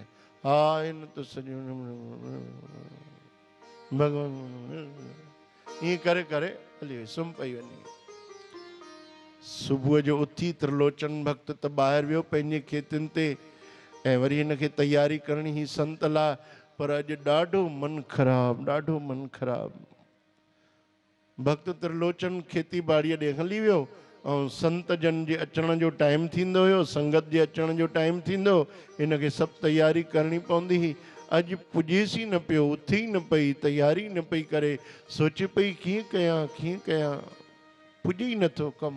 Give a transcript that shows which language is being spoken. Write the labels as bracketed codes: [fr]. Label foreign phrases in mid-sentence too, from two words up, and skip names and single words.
[sd] हा हिन त सॼो भगवान ईअं करे करे हली वई, सुम्ही पई वञी। सुबुह जो उथी त्रिलोचन भक्त त ॿाहिरि वियो पंहिंजे खेतनि ते, ऐं वरी हिनखे तयारी करणी ही संत लाइ। पर अॼु ॾाढो मन ख़राबु, ॾाढो मन ख़राबु। भक्त त्रिलोचन खेती बाड़ीअ ॾे हली वियो, ऐं संत जन जे अचण जो टाइम थींदो हुयो, संगत जे अचण जो टाइम थींदो, हिनखे सभु तयारी करणी पवंदी हुई। अॼु पुॼेस ई न पियो, उथी ई न पई, तयारी न पई करे, सोचे पई कीअं कयां कीअं कयां, पुॼे ई नथो कमु।